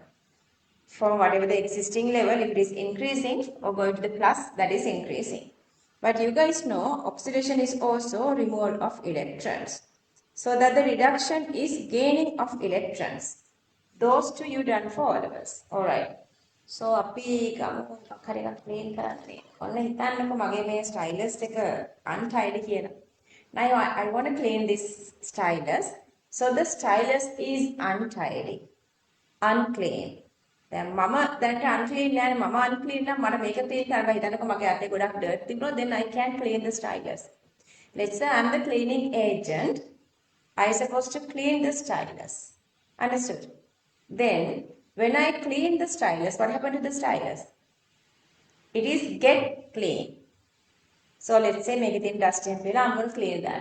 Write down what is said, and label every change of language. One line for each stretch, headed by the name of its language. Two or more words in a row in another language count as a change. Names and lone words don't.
English: From whatever the existing level, if it is increasing or going to the plus, that is increasing. But you guys know oxidation is also removal of electrons. So that the reduction is gaining of electrons. Those two you done for all of us. Alright. So
Sinhala: අපි ගමු හරි එකක් ක්ලීන් කරන්න. ඔන්න හිතන්නකො මගේ මේ ස්ටයිලස් එක untidy කියලා.
English: Now I want to clean this stylus. So the stylus is untidy. Unclean.
Sinhala: දැන් මම දැනට unclean නෑනේ. මම unclean නම් මට මේක clean කරන්න හිතන්නකො මගේ අතේ ගොඩක් dirt තිබුණොත්
English: then I can clean the stylus. Let's say I'm the cleaning agent. I supposed to clean the stylus. Understood? Then when I clean the stylus, what happened to the stylus? It is get clean. So let's say make it in dusty and I'm going to clean that.